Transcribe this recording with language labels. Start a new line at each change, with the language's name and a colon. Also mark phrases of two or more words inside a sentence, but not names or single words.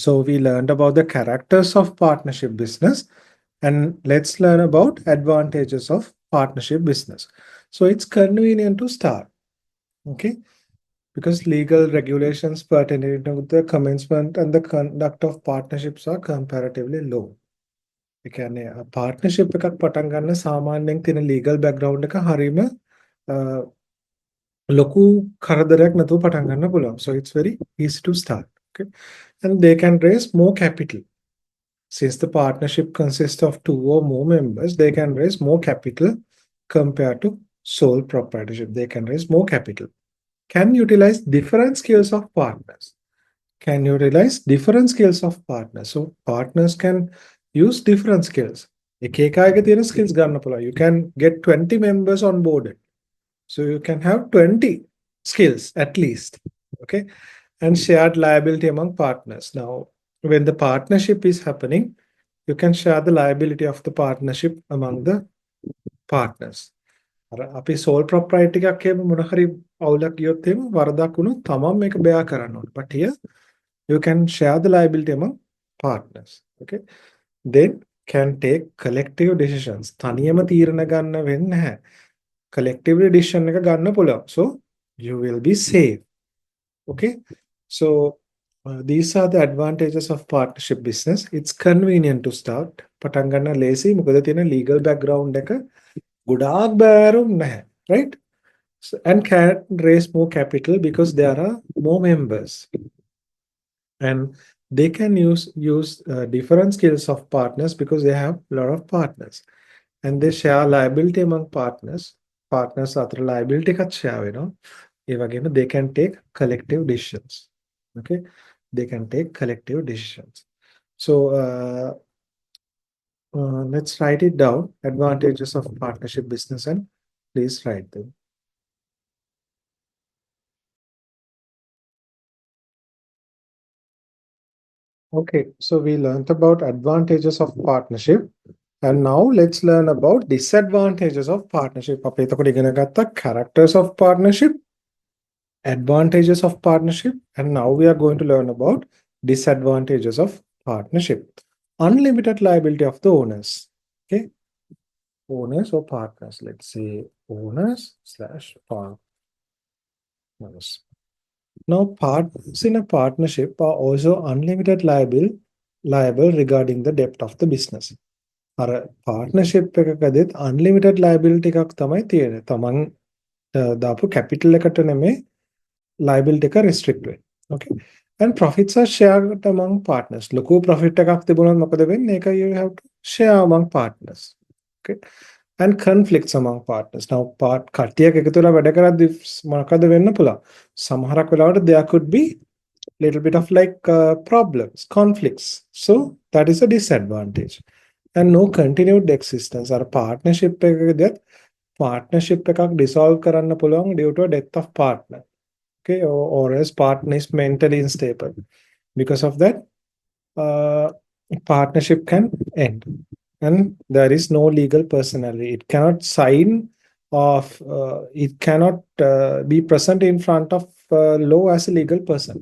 English: So we learned about the characters of partnership business, and let's learn about advantages of partnership business. So it's convenient to start. Okay, because legal regulations pertaining to the commencement and the conduct of partnerships are comparatively low.
Sinhala: ඒ කියන්නේ පාර්ට්නර්ෂිප් එකක් පටන් ගන්න සාමාන්‍යයෙන් තියෙන
English: legal background
Sinhala: එක හරීම ලොකු කරදරයක් නැතුව පටන් ගන්න පුළුවන්.
English: So it's very easy to start. Okay. And they can raise more capital. Since the partnership consists of 2 or more members, they can raise more capital compared to sole proprietorship. They can raise more capital. Can utilize different skills of partners. Can utilize different skills of partners. So partners can use different skills.
Sinhala: එක එක අයගේ තියෙන skills ගන්න පුළුවන්.
English: You can get 20 members on board. So you can have 20 skills at least. Okay. And shared liability among partners. Now, when the partnership is happening, you can share the liability of the partnership among the partners.
Sinhala: අපි
English: sole proprietor
Sinhala: එකක් එහෙම මොන හරි අවුලක් ගියොත් එහෙම වරදක් වුණොත් තමන් මේක bear කරන්න ඕනේ.
English: But here you can share the liability among partners. Okay. Then can take collective decisions.
Sinhala: තනියම තීරණ ගන්න වෙන්නේ නැහැ.
English: Collectively decision
Sinhala: එක ගන්න පුළුවන්.
English: So you will be safe. Okay. So these are the advantages of partnership business. It's convenient to start.
Sinhala: පටන් ගන්න ලේසි. මොකද තියෙන
English: legal background
Sinhala: එක ගොඩාක් බෑරුම් නැහැ.
English: Right? So, and can raise more capital because there are more members. And they can use different skills of partners because they have a lot of partners. And they share liability among partners.
Sinhala: Partners අතර liability එකත් share වෙනවා. ඒ වගේම
English: they can take collective decisions. Okay. They can take collective decisions. So let's write it down. Advantages of partnership business, and please write them. Okay, so we learned about advantages of partnership, and now let's learn about disadvantages of partnership.
Sinhala: අපි එතකොට ඉගෙන ගත්තා
English: characters of partnership, advantages of partnership, and now we are going to learn about disadvantages of partnership. Unlimited liability of the owners. Okay, owners or partners. Let's say owners/partners. Now, partners in a partnership are also unlimited liable regarding the debt of the business.
Sinhala: අර partnership එකකදීත්
English: unlimited liability
Sinhala: එකක් තමයි තියෙන්නේ. තමන් දාපු capital එකට නෙමෙයි liability එක restrict වෙන්නේ.
English: Okay. And profits are shared among partners.
Sinhala: ලොකු profit එකක් තිබුණොත් මොකද වෙන්නේ?
English: ඒක you have to share among partners. Okay. and conflicts among partners. Now,
Sinhala: කට්ටියක් එකතු වෙලා වැඩ කරද්දී මොකද වෙන්න පුළුවන්? සමහරක් වෙලාවට
English: there could be little bit of like problems, conflicts. So that is a disadvantage. And no continued existence. Our partnership
Sinhala: එකකදී partnership එකක් dissolve කරන්න පුළුවන්
English: due to a death of partner. Okay, or else partner is mentally unstable. Because of that, partnership can end, and there is no legal personality. It cannot sign of, it cannot be present in front of law as a legal person.